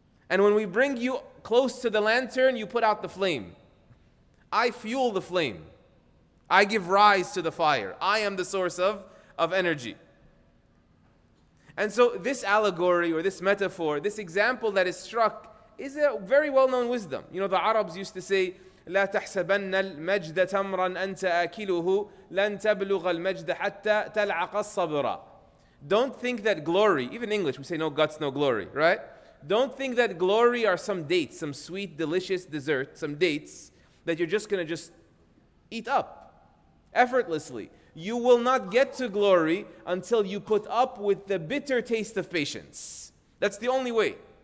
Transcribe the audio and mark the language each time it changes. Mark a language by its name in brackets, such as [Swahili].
[English] And when we bring you close to the lantern, you put out the flame. I fuel the flame. I give rise to the fire. I am the source of energy. And so this allegory or this metaphor, this example that is struck is a very well-known wisdom. You know, the Arabs used to say, [Arabic] لا تحسبن المجد تمرا أنت آكله لن تبلغ المجد حتى تلعق الصبر. [English] Don't think that glory, even in English we say no guts, no glory, right? Don't think that glory are some dates, some sweet, delicious dessert, some dates that you're just going to just eat up effortlessly. You will not get to glory until you put up with the bitter taste of patience. That's the only way.